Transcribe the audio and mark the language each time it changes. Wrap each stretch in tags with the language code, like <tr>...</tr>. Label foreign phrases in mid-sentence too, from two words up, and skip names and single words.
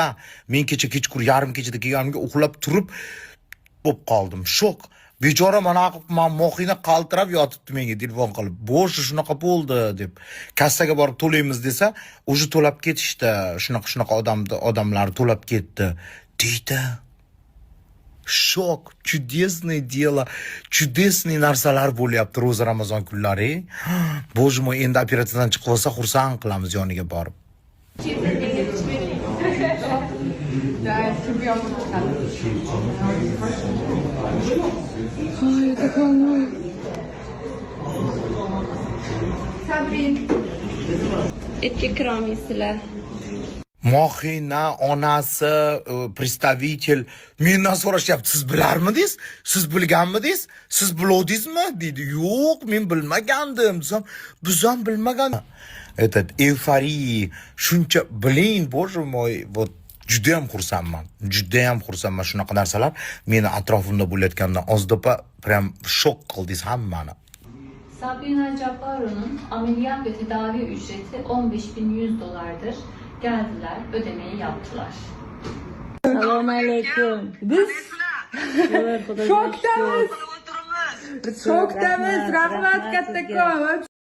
<uz>Men kecha kechqurun yarim kechada kelganimga uxlab turib bo'lib qoldim. Shok. Bechora mana Mohina qaltirab yotibdi menga telefon qilib. Bo'sh shunaqa bo'ldi deb. Kassaga borib to'laymiz desa, o'sha to'lab ketishdi. Shunaqa odamlar to'lab ketdi. Deydi. Shok,</uz> <ru>чудесное дело, чудесные</ru> <uz>narsalar bo'lyapti ro'za Ramazon kunlari.</uz> <ru>Боже мой,</ru> <uz>endi operatsiyadan chiqib olsa xursand qilamiz yoniga borib.</uz> <ru>Ay, так волнуй. Sabrin.</ru> <uz>Etga kirolmaysizlar. Mohina onasi, представитель mendan so'rashyapti, siz bilarmidingiz? Siz bilganmidingiz? Siz bilodingizmi? Dedi. Yo'q, men bilmagandim. Biz ham bilmagandik.</uz> <ru>Этот эйфория,</ru> <uz>shuncha</uz> <ru>блин, боже мой, вот</ru> <uz>juda ham xursandman shunaqa narsalar meni atrofimda bo'layotganidan. Ozod opa prям shok qildingiz hammani.</uz> <tr>Sabrina Cabbaro'nun ameliyat ve tedavi ücreti $15.100'dır. Geldiler, ödemeyi yaptılar. Selamun aleyküm.</tr> <uz>Biz Şokdamiz. Rahmat kattakon.</uz>